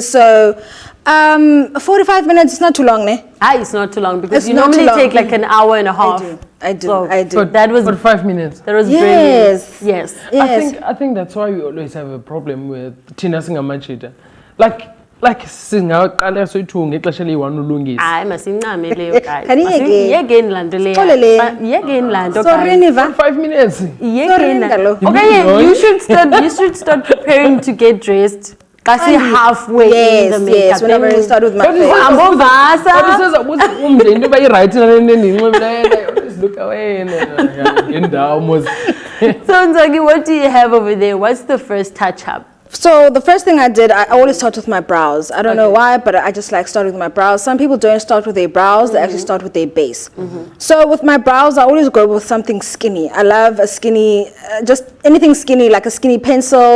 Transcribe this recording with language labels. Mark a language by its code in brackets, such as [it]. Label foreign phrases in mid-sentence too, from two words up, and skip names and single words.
[en] So 45 minutes is not too long, ne? It's not too long because It's you not too normally long. take like an hour and a half. I do. So that was 45 minutes. That was Yes. brilliant. Yes. Yes. I think that's why we always have a problem with Tina Singamachita. [xh] Like singaqala soyithu ngexesha eliyi-1 ulungisa. Hayi masincame leyo guys. Xolele. Yekeni laa nto leya. Xolele. Yekeni laa nto [en] Sorry, guys. [xh] Niva. [en] 5 minutes. [xh] Yekeni laa- Ngalo. [en] Okay, yeah, you should start preparing to get dressed. Kasi halfway in the makeup. Yes. Whenever I start with my But face. [xh] Ambovasa. Usiza umntu into bayi-right nale nto endiyinxibileyo. [en] Always look away. [xh] Ngendawo mos. [en] So Nzwakie, what do you have over there? What's the first touch up? So the first thing I did, I always start with my brows. I don't know why, but I just like starting with my brows. Some people don't start with their brows; they actually start with their base. So with my brows, I always go with something skinny. I love a skinny, just anything skinny, like a skinny pencil.